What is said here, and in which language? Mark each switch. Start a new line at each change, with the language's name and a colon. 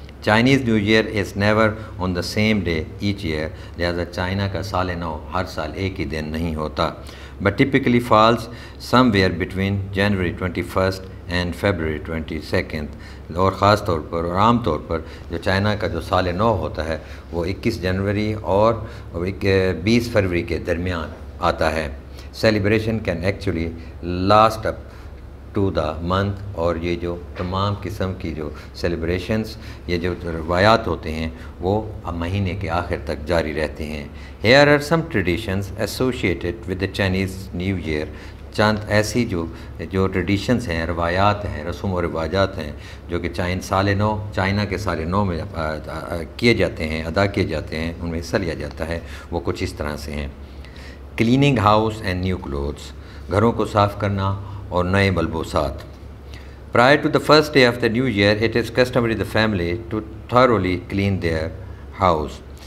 English: Chinese New Year is never on the same day each year.
Urdu: لہذا China کا سال نو ہر سال ایک ہی دن نہیں ہوتا,
English: but typically falls somewhere between January 21st and February 22nd.
Urdu: اور خاص طور پر اور عام طور پر جو چائنا کا جو سال نو ہوتا ہے وہ 21 جنوری اور 20 فروری کے درمیان آتا ہے.
English: celebration can actually last up to the month,
Urdu: اور یہ جو تمام قسم کی جو سیلیبریشنز, یہ جو روایات ہوتے ہیں وہ مہینے کے آخر تک جاری رہتے ہیں.
English: Here are some traditions associated with the Chinese New Year.
Urdu: چند ایسی جو ٹریڈیشنز ہیں, روایات ہیں, رسوم و رواجات ہیں جو کہ چائنا کے سال نو میں کیے جاتے ہیں, ادا کیے جاتے ہیں, ان میں حصہ لیا جاتا ہے. وہ کچھ اس طرح سے ہیں.
English: cleaning house and new clothes,
Urdu: گھروں کو صاف کرنا اور نئے ملبوسات.
English: Prior to the first day of the new year, it is customary the family to thoroughly clean their house.